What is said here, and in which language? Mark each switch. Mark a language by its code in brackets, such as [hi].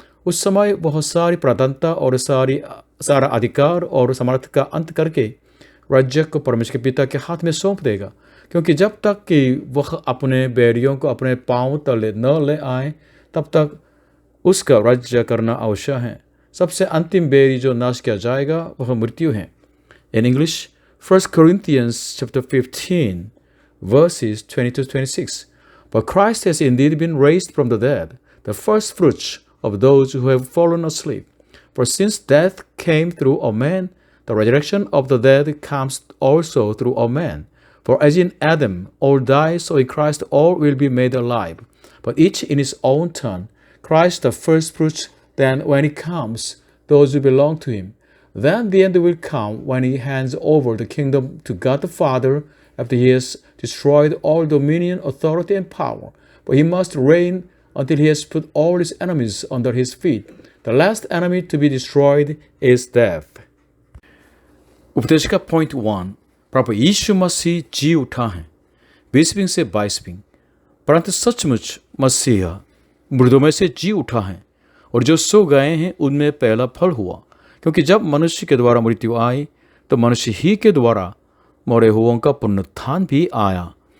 [hi] उस समय बहुत सारी प्रधानता और सारा अधिकार और सामर्थ्य का अंत करके राज्य को परमेश्वर के पिता के हाथ में सौंप देगा। क्योंकि जब तक कि वह अपने बैरियों को अपने पांव तले न ले आए, तब तक उसका राज्य करना आवश्यक है। सबसे अंतिम बैरी जो नाश किया जाएगा वह मृत्यु है। [en] In English 1 Corinthians chapter 15 verses 20-26। But Christ has indeed been raised from the dead, the first fruits of those who have fallen asleep. For since death came through a man, the resurrection of the dead comes also through a man. For as in Adam all die, so in Christ all will be made alive, but each in his own turn. Christ the first fruits, then when he comes, those who belong to him. Then the end will come when he hands over the kingdom to God the Father, after he has destroyed all dominion, authority, and power. But he must reign until he has put all his enemies under his feet. The last enemy to be destroyed is death. [hi] उपदेश का point 1, प्रभु यीशु मसीह जी उठा है। 20 से 22, परंतु सचमुच मसीहा मृतों में से जी उठा है, और जो सो गए हैं उनमें पहला फल हुआ। क्योंकि जब मनुष्य के द्वारा मृत्यु आई, तो मनुष्य ही के द्वारा मरे हुओं का पुनरुत्थान भी आया।